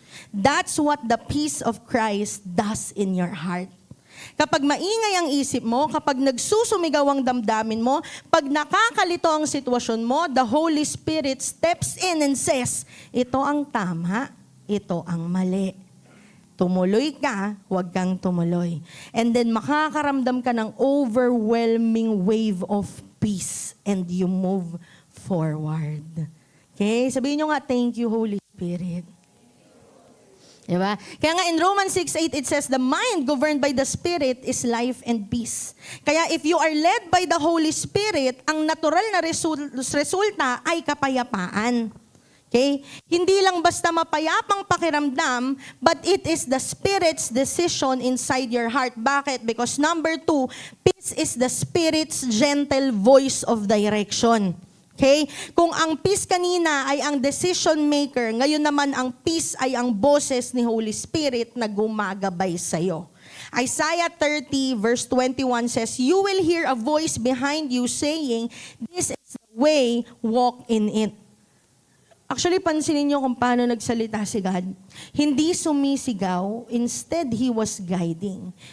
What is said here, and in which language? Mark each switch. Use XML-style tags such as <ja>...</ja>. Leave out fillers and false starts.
<en>That's what the peace of Christ does in your heart.</en> <tl>Kapag maingay ang isip mo, kapag nagsusumigaw ang damdamin mo, pag nakakalito ang sitwasyon mo,</tl> <en>the Holy Spirit steps in and says,</en> <tl>ito ang tama, ito ang mali. tumuloy ka, huwag kang tumuloy.</tl> <en>And then</en> <tl>makakaramdam ka ng</tl> <en>overwhelming wave of peace and you move forward. Okay?</en> <tl>Sabihin nyo nga,</tl> <en>thank you, Holy Spirit.</en> <tl>Diba? Kaya nga</tl> <en>in Romans 6:8 it says, the mind governed by the Spirit is life and peace. Kaya if you are led by the Holy Spirit,</en> <tl>ang natural na resulta ay kapayapaan.</tl> <en>Okay?</en> <tl>Hindi lang basta mapayapang pakiramdam,</tl> <en>but it is the Spirit's decision inside your heart.</en> <tl>Bakit?</tl> <en>Because number 2, peace is the Spirit's gentle voice of direction. Okay?</en> <tl>Kung ang peace kanina ay ang</tl> <en>decision maker,</en> <tl>ngayon naman ang peace ay ang boses ni Holy Spirit na gumagabay sa'yo.</tl> <en>Isaiah 30 verse 21 says, you will hear a voice behind you saying, this is the way, walk in it.</en> <tl>Actually, pansinin niyo kung paano nagsalita si God. Hindi sumisigaw,</tl> <en>instead He was guiding.</en>